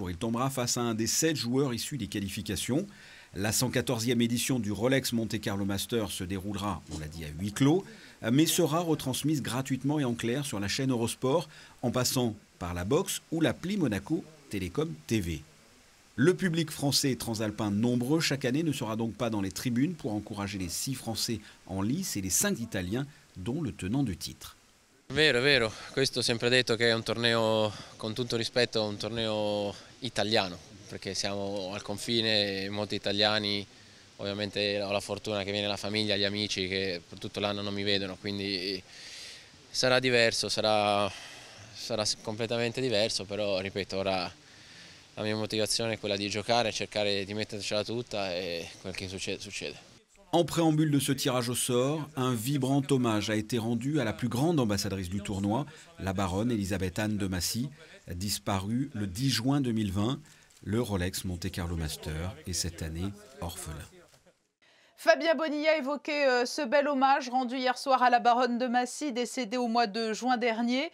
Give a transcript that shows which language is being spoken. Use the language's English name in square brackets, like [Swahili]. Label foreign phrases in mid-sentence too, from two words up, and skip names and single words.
[French] Il tombera face à un des 7 joueurs issus des qualifications. La 114e édition du Rolex Monte Carlo Masters se déroulera, on l'a dit, à huis clos, mais sera retransmise gratuitement et en clair sur la chaîne Eurosport, en passant par la box ou l'appli Monaco Télécom TV. Le public français et transalpin nombreux chaque année ne sera donc pas dans les tribunes pour encourager les 6 Français en lice et les 5 Italiens, dont le tenant du titre. [Italian] Vero, è vero, questo ho sempre detto che è un torneo, con tutto rispetto, un torneo italiano, perché siamo al confine e molti italiani, ovviamente ho la fortuna che viene la famiglia, gli amici che per tutto l'anno non mi vedono, quindi sarà diverso, sarà completamente diverso, però ripeto, ora La mia motivazione è quella di giocare, cercare di mettercela tutta e quel che succede, succede. [French] En préambule de ce tirage au sort, un vibrant hommage a été rendu à la plus grande ambassadrice du tournoi, la baronne Elisabeth Anne de Massy, disparue le 10 juin 2020. Le Rolex Monte Carlo Master est cette année orphelin. Fabien Bonilla évoquait ce bel hommage rendu hier soir à la baronne de Massy, décédée au mois de juin dernier.